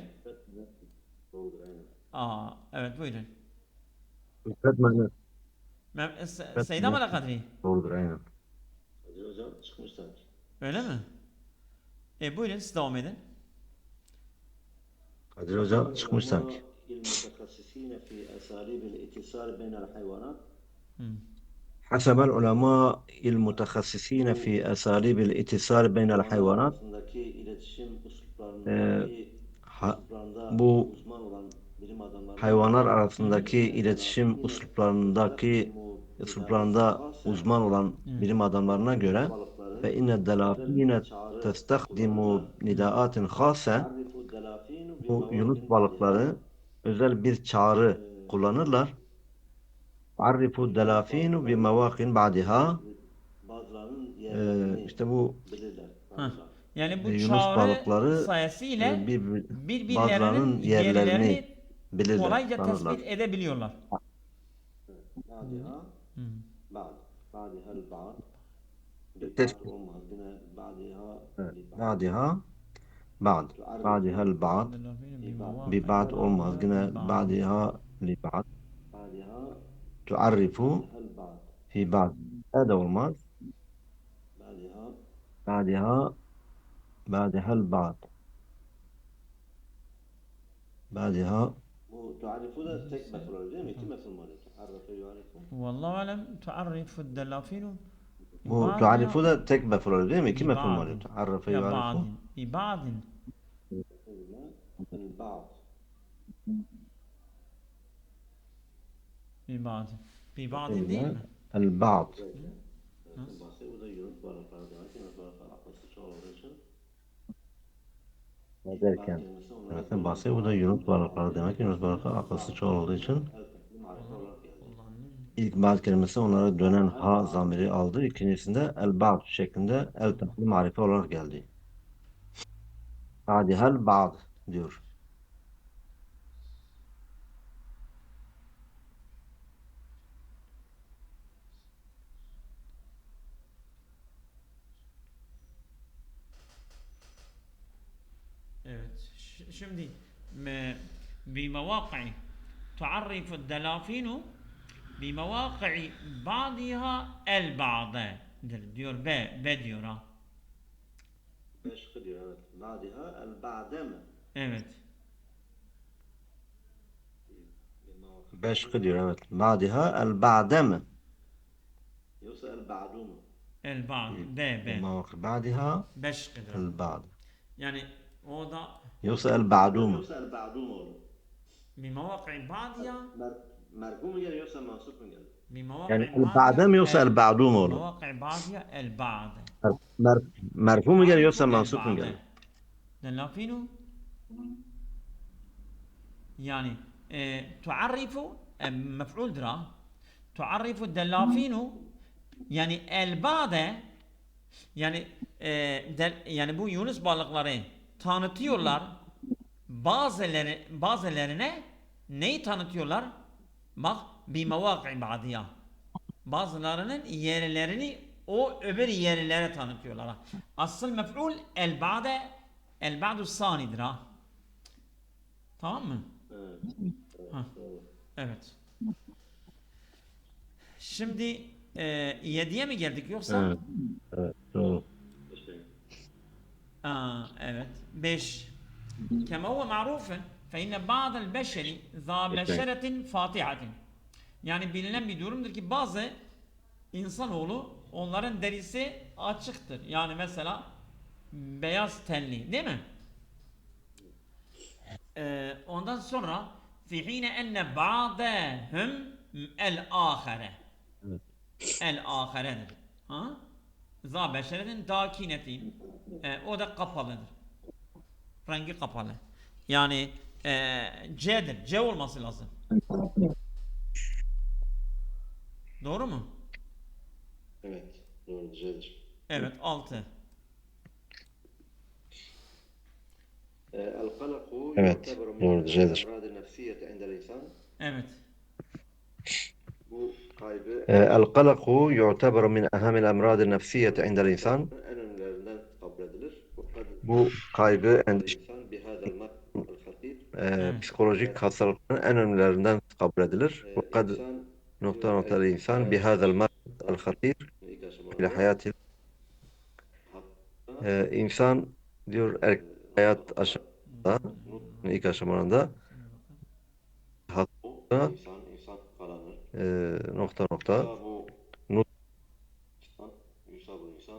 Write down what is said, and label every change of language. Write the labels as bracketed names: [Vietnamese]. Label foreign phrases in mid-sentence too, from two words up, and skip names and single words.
[Turkish] Doğrudur, aynen. Evet buyurun. Müfred müennes. Seyda Mala Kadri. Doğrudur aynen. Kadir hocam çıkmış sanki. Öyle mi? Buyurun siz devam edin. Kadir Hoca çıkmış sanki. [Arabic] المتخصصين في أساليب الاتصال بين الحيوانات حسب العلماء المتخصصين في أساليب الاتصال بين الحيوانات [Turkish] arasındaki iletişim usuplarında bu uzman olan bilim adamları hayvanlar arasındaki iletişim üsluplarında uzman olan bilim adamlarına göre [Arabic] وإن الدلافين تستخدم نداءات خاصة [Turkish] bu yunus balıkları özel bir çağrı kullanırlar. Arrifu delafinu bi mevakin ba'diha bazılarının yerlerini işte bu bilirler. Yani bu Yunus çağrı balıkları sayesinde bazılarının birbirlerinin yerlerini yerlerini bilirler, kolayca tanırlar. tespit edebiliyorlar. [Arabic] بعدها بعدها البعض [Turkish] Tespit. olmaz. Yine بعدها [Arabic] بعضها بعض. بعضها البعض. ببعض [Turkish] olmaz. Yine [Arabic] بعضها لبعض. بعدها Tuarrifu البعض في بعض. [Turkish] O da olmaz. [Arabic] بعدها بعضها البعض. Ba'diha [Turkish] bu tuarifu da tek meful oluyor değil mi? İki meful mu oluyor? [Arabic] عرّف يعرّف. والله أعلم تعرّف الدلافين [Turkish] bu tuarifu da tek meful oluyor değil mi? İki meful mu oluyor? Tuarrifu ya [Arabic] yuarifu. بعضٍ ببعضٍ البعض ببعضٍ ببعضٍ [Turkish] değil mi? [Arabic] El-ba'd. [Turkish] bahsediyor. Bu da Yunus balıkları demek. Yunus balıkları akılsız çoğu olduğu için Ne derken? kelimesi onlara Evet, bahse bu da Yunus balıkları demek. Yunus balıkları akılsız çoğul olduğu için el tekli marife olarak geldi. ilk ba'd kelimesi onlara dönen ha zamiri aldı. İkincisinde el-ba'd şeklinde el-tekli marife olarak geldi. [Arabic] بعضها البعض [Turkish] diyor. Evet. Şimdi [Arabic] بمواقع تعرف الدلافين بمواقع بعضها البعض [Turkish] diyor B diyor ha. Beşkı diyor evet. [Arabic] بعضها البعضَ [Turkish] mi? Evet. Beşkı diyor evet. [Arabic] بعضها البعضَ [Turkish] mi? Yoksa el ba'du mu? [Arabic] El ba'd B Ba'diha [Turkish] beşkidir. [Arabic] el-ba'd. [Turkish] Yani o da Yoksa el-ba'du mu? Yoksa el ba'du mu olur? [Arabic] بمواقع بعضها [Turkish] Merfu mu geliyor yoksa mansup mu geliyor? [Arabic] بمواقع [Turkish] Yani el-ba'de mi yoksa el-ba'du mu olur? [Arabic] بمواقع بعضها البعض [Turkish] Merfu mu geliyor yoksa mansup mu geliyor? [Arabic] دلافينو يعني تعرف مفعول درا تعرف الدلافين [Turkish] yani elbade yani yani bu Yunus balıkları tanıtıyorlar bazılarine neyi tanıtıyorlar? Bak [Arabic] بمواقع بعضها [Turkish] bazılarının yerlerini o öbür yerlere tanıtıyorlar. Asıl mef'ul el ba'du sanidir ha. Tamam mı? Evet. Ha. Evet. Şimdi 7'ye mi geldik yoksa? Evet. Evet. Doğru. İşte Evet. 5. [Arabic] كما هو معروف فإن بعض البشر ذا بشرة فاتحة. [Turkish] Yani bilinen bir durumdur ki bazı insanoğlu onların derisi açıktır. Yani mesela beyaz tenli değil mi? Ondan sonra [Arabic] في حين أن بعضهم الآخر. [Turkish] Evet. El ahiredir. Ha? [Arabic] ذا بشرة داكنة. [Turkish] O da kapalıdır. Rengi kapalı. Yani C'dir. C olması lazım. Doğru mu? Evet. Doğru. C'dir. Evet. 6. القلق Evet, [Arabic] يعتبر من [Turkish] doğru, C'dir. [Arabic] الأمراض النفسية عند الإنسان. [Turkish] Evet. Bu kaybı [Arabic] القلق يعتبر من أهم الأمراض النفسية عند الإنسان. [Turkish] en önemlilerinden kabul edilir. Bu kaybı, endişe, [Arabic] الإنسان بهذا المرض الخطير. [Turkish] Evet. psikolojik hastalıkların en önemlilerinden kabul edilir. [Arabic] وقد [Turkish] İnsan nokta nokta [Arabic] الإنسان بهذا المرض الخطير [Turkish] ilk [Arabic] في [Turkish] aşamalarda [Arabic] حياته. [Turkish] İnsan diyor hayat aşamasında, ilk aşamalarında hatta insan kalanır. nokta nokta Bu Nut- [Arabic] إنسان، يصاب إنسان,